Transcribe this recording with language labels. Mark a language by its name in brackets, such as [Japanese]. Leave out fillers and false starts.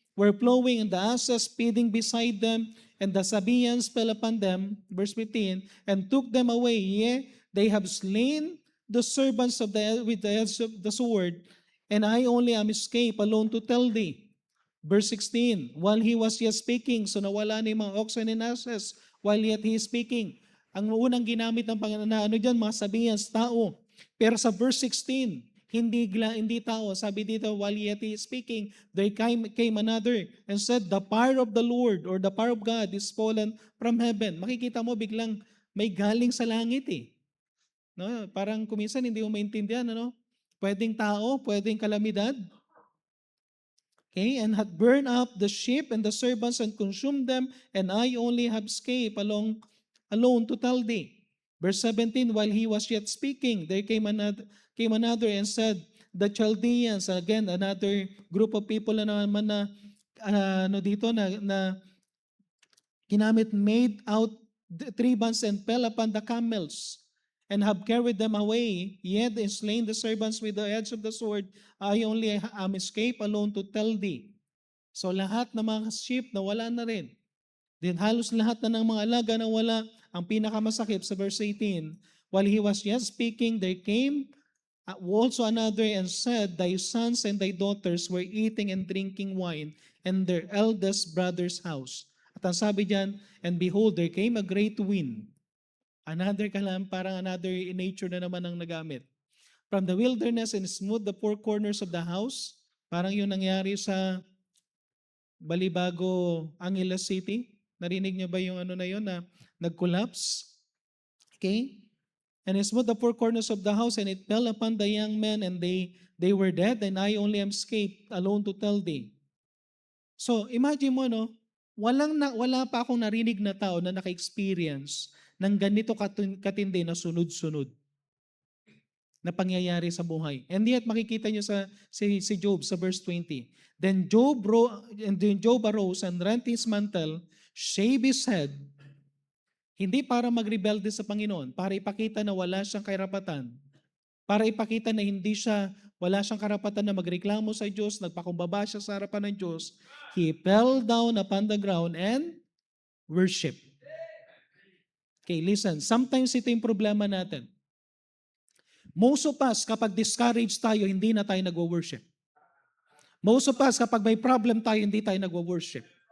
[English] were plowing, and the asses feeding beside them, and the Sabaeans fell upon them, verse 15, and took them away. Yea, they have slain the servants of with the edge of the sword, and I only am escaped alone to tell thee. Verse 16, while he was yet speaking, [Filipino] so nawala na yung mga [English] oxen and asses while yet he is speaking. [Filipino] Ang unang ginamit ng Panginoon, ano dyan, mga Sabaeans, tao. Pero sa verse 16, hindi tao. [English] Sabi dito, while yet he is speaking, there came another and said, the fire of the Lord or the fire of God is fallen from heaven. [Filipino] Makikita mo biglang may galing sa langit eh. No? Parang kuminsan hindi mo maintindihan, ano? Pwedeng tao, pwedeng kalamidad. [English] Okay, and had burned up the sheep and the servants and consumed them, and I only have escaped alone to tell thee. Verse 17, while he was yet speaking, there came another and said, the Chaldeans, again, another group of people [Filipino] na naman na, ano dito, na ginamit, [English] made out three bands and fell upon the camels and have carried them away, yet and slain the servants with the edge of the sword. I only am escaped alone to tell thee. [Filipino] So lahat ng mga sheep na wala na rin. Then halos lahat na ng mga alaga na wala. Ang pinakamasakit sa [English] verse 18, while he was yet speaking, there came also another and said, thy sons and thy daughters were eating and drinking wine in their eldest brother's house. [Filipino] At ang sabi diyan, [English] and behold, there came a great wind. Another parang another nature [Filipino] na naman ang nagamit. [English] From the wilderness and smote the four corners of the house. [Filipino] Parang yun nangyari sa [English] Balibago, Angeles City. [Filipino] Narinig niyo ba yung ano na yun na nag-collapse? Okay? [English] And it smote the four corners of the house, and it fell upon the young men, and they were dead, and I only am escaped alone to tell thee. [Filipino] So, imagine mo, no? Wala pa akong narinig na tao na naka-experience ng ganito katindi na sunod-sunod na pangyayari sa buhay. [English] And yet, [Filipino] makikita nyo si Job sa verse 20. [English] Then Job arose and rent his mantle, shaved his head, [Filipino] hindi para magrebelde sa Panginoon, para ipakita na wala siyang karapatan, para ipakita na wala siyang karapatan na magreklamo sa Diyos, nagpakumbaba siya sa harapan ng Diyos. [English] He fell down upon the ground and worship. Okay, listen, sometimes [Filipino] ito yung problema natin. [English] Most of us, [Filipino] kapag discouraged tayo, hindi na tayo nagwo-worship. [English] Most of us, [Filipino] kapag may problem tayo, hindi tayo nagwo-worship.